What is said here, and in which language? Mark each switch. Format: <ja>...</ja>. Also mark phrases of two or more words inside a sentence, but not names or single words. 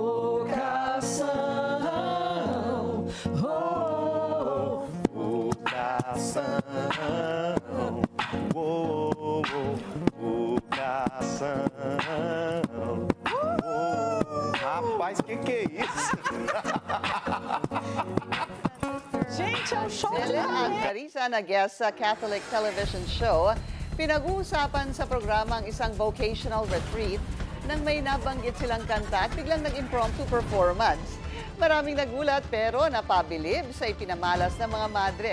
<pt>Rapaz, que é isso? Gente, é um show de</pt> <tl>Sila at</tl> <pt>talento.</pt> <tl>Carissa na guest sa</tl> <en>Catholic television show,</en> <tl>pinag-uusapan sa programa ang isang</tl> <en>vocational retreat</en> <tl>nang may nabanggit silang kanta at biglang</tl> <en>nag-impromptu performance.</en> <tl>Maraming nagulat pero napabilib sa ipinamalas ng mga madre.</tl>